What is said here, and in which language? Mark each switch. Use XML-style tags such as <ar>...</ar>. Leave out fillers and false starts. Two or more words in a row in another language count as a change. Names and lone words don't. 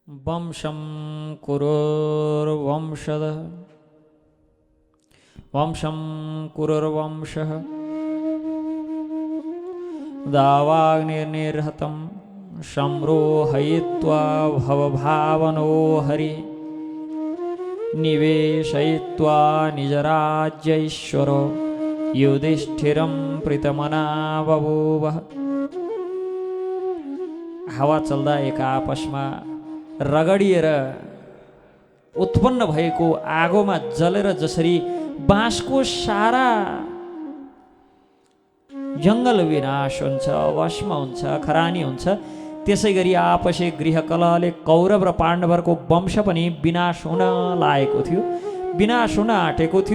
<sa>वंशं कुरुर्वंशदः वंशं कुरुर्वंशः दावाग्निर्निर्हतं संरोहयित्वा भवभावनो हरि निवेशयित्वा निजराज्यैश्वरो युधिष्ठिरं प्रीतमना बभूवः।</sa> <ne>हावा चल्दा एक आपसमा रगडिएर उत्पन्न भएको आगोमा जलेर जसरी बाँसको सारा जङ्गल विनाश हुन्छ, भस्म हुन्छ, खरानी हुन्छ, त्यसै गरी आपसी गृहकलहले कौरव र पाण्डवहरूको वंश पनि विनाश हुन लागेको थियो, विनाश हुन आँटेको थियो।</ne>